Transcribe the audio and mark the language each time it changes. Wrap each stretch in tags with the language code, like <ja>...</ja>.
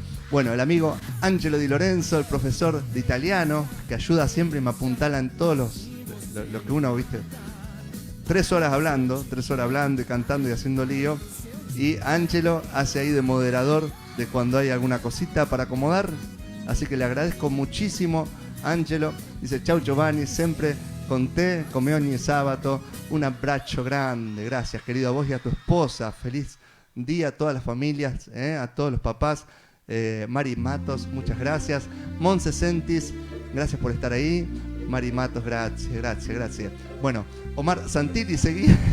<es>Bueno, el amigo Angelo Di Lorenzo, el profesor de italiano, que ayuda siempre y me apuntala en todos lo que uno, viste. 3 horas hablando y cantando y haciendo lío. Y Angelo hace ahí de moderador de cuando hay alguna cosita para acomodar. Así que le agradezco muchísimo, Angelo.</es> <it>Dice: ciao Giovanni, sempre con te, come ogni sabato.</it> <es>Un abrazo grande. Gracias, querido, a vos y a tu esposa. Feliz día a todas las familias, a todos los papás. Mari Matos, muchas gracias. Montse Sentis, gracias por estar ahí. Mari Matos, gracias. Bueno, Omar Santilli, seguí.</es>